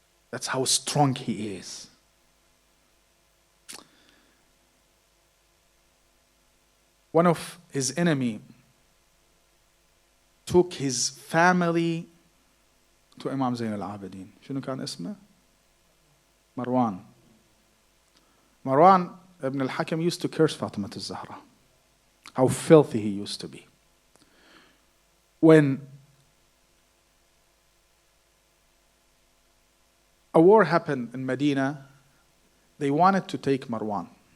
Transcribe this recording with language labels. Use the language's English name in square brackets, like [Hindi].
[English] That's how strong he is. One of his enemy took his family to Imam Zain al-Abidin. [Arabic] شنو كان اسمه؟ Marwan. [English] Marwan ibn al-Hakam used to curse Fatima al-Zahra. How filthy he used to be. When a war happened in Medina. They wanted to take Marwan.